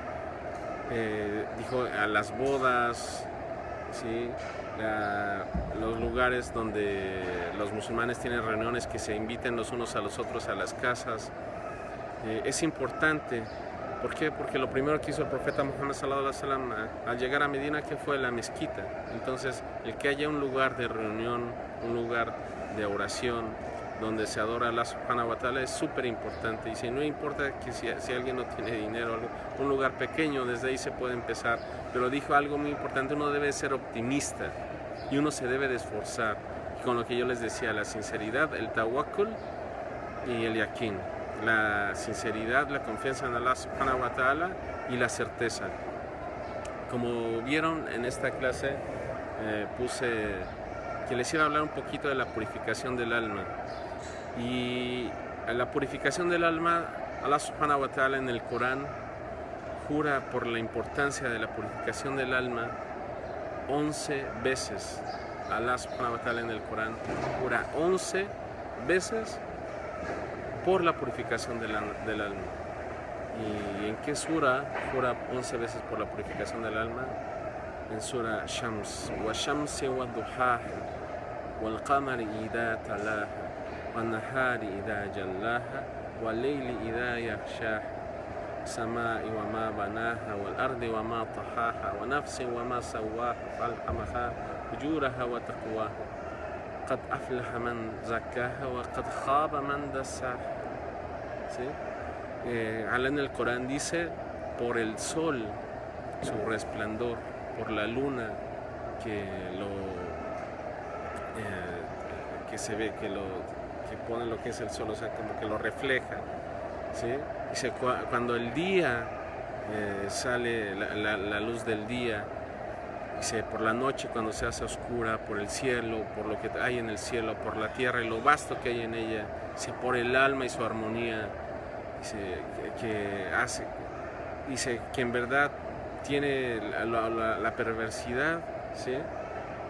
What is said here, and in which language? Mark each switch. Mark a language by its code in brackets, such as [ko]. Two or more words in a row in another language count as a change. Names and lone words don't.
[es] Dijo, a las bodas, ¿sí? Los lugares donde los musulmanes tienen reuniones, que se inviten los unos a los otros a las casas. Es importante. ¿Por qué? Porque lo primero que hizo el profeta Muhammad [ar] صلى الله عليه وسلم [es] al llegar a Medina, que fue la mezquita. Entonces, el que haya un lugar de reunión, un lugar de oración, donde se adora a [ar] الله سبحانه وتعالى, [es] es súper importante. Y si no importa que si alguien no tiene dinero, un lugar pequeño, desde ahí se puede empezar. Pero dijo algo muy importante, uno debe ser optimista y uno se debe de esforzar. Y con lo que yo les decía, la sinceridad, el tawakkul y el yakin. La sinceridad, la confianza en [ar] الله سبحانه وتعالى [es] y la certeza. Como vieron en esta clase, puse que les iba a hablar un poquito de la purificación del alma. Y la purificación del alma, [ar] الله سبحانه وتعالى [es] en el Corán jura por la importancia de la purificación del alma 11 veces. [ar] الله سبحانه وتعالى [es] en el Corán jura 11 veces por la purificación del alma. ¿Y en qué sura jura 11 veces por la purificación del alma? En sura Shams. [ar] والشمس وضحاها والقمر إذا تلاها والنهار إذا جلاها والليل إذا يغشاها والسماء وما بناها والأرض وما طحاها ونفس وما سواها فألهمها فجورها وتقواها قد أفلح من زكاها وقد خاب من دساها. [es] ¿Sí? Allah en el Corán dice, por el sol, su resplandor, por la luna que se ve, que pone lo que es el sol, o sea, como que lo refleja, ¿sí? Dice, cuando el día sale la luz del día, dice, por la noche cuando se hace oscura, por el cielo, por lo que hay en el cielo, por la tierra y lo vasto que hay en ella, dice, por el alma y su armonía, dice que en verdad tiene la perversidad, ¿sí?